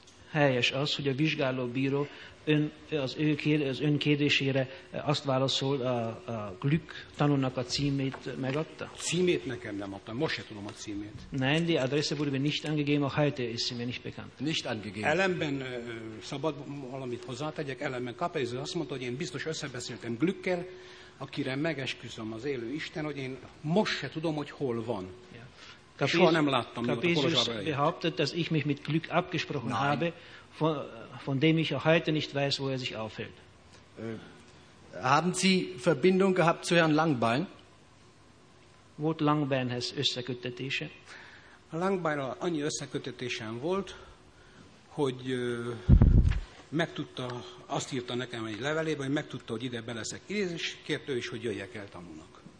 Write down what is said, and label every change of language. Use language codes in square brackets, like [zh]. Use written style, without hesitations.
[hu] Helyes az, hogy a vizsgálóbíró ön kérdésére azt válaszol, a Glück tanúnak a címét megadta? Címét nekem nem adta, most se tudom a címét. [de] Nein, die Adresse wurde mir nicht angegeben, auch heute ist sie mir nicht bekannt. Nicht angegeben. [hu] Ellenben, szabad valamit hozzátegyek, ellenben Capesius azt mondta, hogy én biztos összebeszéltem Glückkel, akire megesküszöm az élő Isten, hogy én most se tudom, hogy hol van. Soha nem láttam, [de] Capesius behauptet, dass ich mich mit Glück abgesprochen Nein. habe, von dem ich auch heute nicht weiß, wo er sich aufhält. Haben Sie Verbindung gehabt zu Herrn Langbein? [hu] Volt Langbeinhez összekötetése? Langbeinnal annyi összekötetésem volt, hogy megtudta, azt írta nekem egy levelében, hogy megtudta, hogy ide beleszek, és kért ő is, hogy jöjjek el tanulnak.